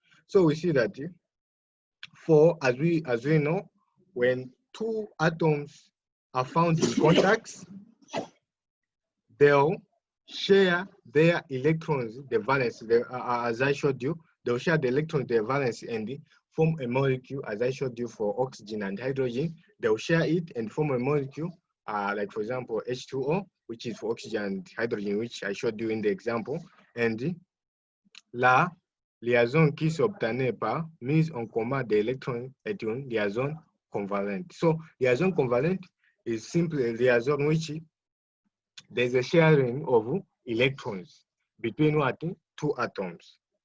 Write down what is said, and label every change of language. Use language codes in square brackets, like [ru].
[en] So we see that as we know, when two atoms are found in contacts, they'll share their electrons, the valence, as I showed you, they'll share the electrons, the valence, and form a molecule, as I showed you for oxygen and hydrogen. They'll share it and form a molecule, like for example, H2O, which is for oxygen and hydrogen, which I showed you in the example. [fr] And la liaison qui s'obtenait par mise en commun des électrons est une liaison covalente. [en] So liaison covalente is simply a liaison which there's a sharing of electrons between what? Two atoms.